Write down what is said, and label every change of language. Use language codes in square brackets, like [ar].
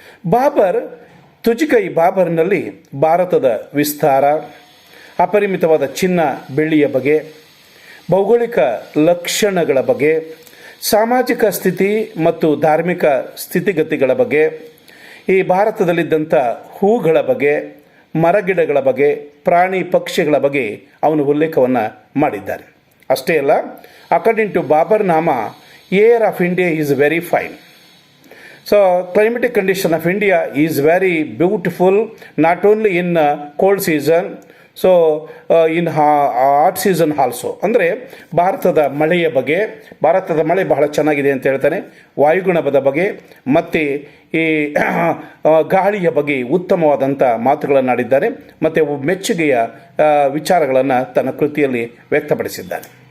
[kn] ಬಾಬರ್ ತುಜಿಕೈ ಬಾಬರ್ನಲ್ಲಿ ಭಾರತದ ವಿಸ್ತಾರ, ಅಪರಿಮಿತವಾದ ಚಿನ್ನ ಬೆಳ್ಳಿಯ ಬಗ್ಗೆ, ಭೌಗೋಳಿಕ ಲಕ್ಷಣಗಳ ಬಗ್ಗೆ, ಸಾಮಾಜಿಕ ಸ್ಥಿತಿ ಮತ್ತು ಧಾರ್ಮಿಕ ಸ್ಥಿತಿಗತಿಗಳ ಬಗ್ಗೆ, ಈ ಭಾರತದಲ್ಲಿದ್ದಂಥ ಹೂಗಳ ಬಗ್ಗೆ, ಮರಗಿಡಗಳ ಬಗ್ಗೆ, ಪ್ರಾಣಿ ಪಕ್ಷಿಗಳ ಬಗ್ಗೆ ಅವನು ಉಲ್ಲೇಖವನ್ನು ಮಾಡಿದ್ದಾನೆ. ಅಷ್ಟೇ ಅಲ್ಲ, [en] According to Baburnama, air of India is very fine. So climatic condition of India is very beautiful, not only in cold season, so in hot season also. [kn] ಅಂದರೆ ಭಾರತದ ಮಳೆಯ ಬಗ್ಗೆ, ಭಾರತದ ಮಳೆ ಬಹಳ ಚೆನ್ನಾಗಿದೆ ಅಂತ ಹೇಳ್ತಾನೆ. ವಾಯುಗುಣದ ಬಗ್ಗೆ ಮತ್ತು ಈ ಗಾಳಿಯ ಬಗ್ಗೆ ಉತ್ತಮವಾದಂಥ ಮಾತುಗಳನ್ನು ಆಡಿದ್ದಾನೆ ಮತ್ತು ಮೆಚ್ಚುಗೆಯ ವಿಚಾರಗಳನ್ನು ತನ್ನ ಕೃತಿಯಲ್ಲಿ ವ್ಯಕ್ತಪಡಿಸಿದ್ದಾನೆ.